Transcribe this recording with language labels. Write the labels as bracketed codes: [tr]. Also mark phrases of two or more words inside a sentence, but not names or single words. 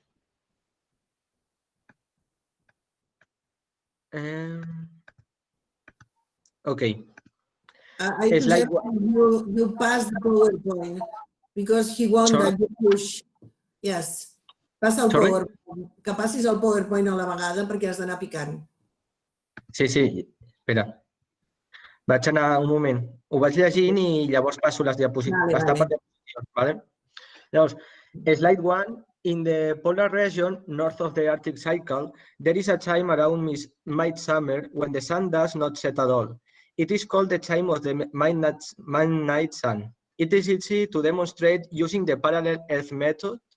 [en] Okay. I suggest you pass the PowerPoint because he wants that you push. Yes. [ca] Passa el PowerPoint. Que passis el PowerPoint a la vegada perquè has d'anar picant. Sí, espera. Vaig anar un moment. Ho vaig llegint i llavors passo les diapositives. Vale. Llavors, [en] slide 1. In the polar region north of the Arctic Circle, there is a time around midsummer when the sun does not set at all. It is called the time of the midnight sun. It is easy to demonstrate using the parallel Earth method.